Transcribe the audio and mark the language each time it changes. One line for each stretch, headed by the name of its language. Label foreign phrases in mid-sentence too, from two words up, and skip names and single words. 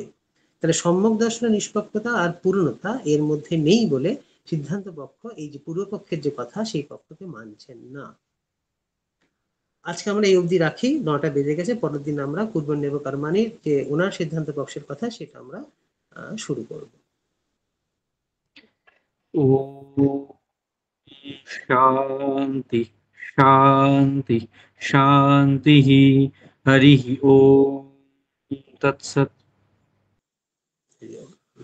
Bangla: তাহলে সম্যক দর্শনের নিষ্পক্ষতা আর পূর্ণতা এর মধ্যে নেই বলে সিদ্ধান্ত পক্ষ এই যে পূর্বপক্ষের যে কথা, সেই পক্ষকে মানছেন না। আজকে আমরা এই অবধি রাখি, 9টা বেজে গেছে। পরের দিন আমরা
Sanskrit: কুর্বন্যেব কর্মাণির
Bangla: যে ওনার সিদ্ধান্ত পক্ষের কথা সেটা আমরা শুরু করব।
Sanskrit: ॐ शान्ति शान्ति शान्तिः। हरिः ॐ तत्सत्। हरि ओम।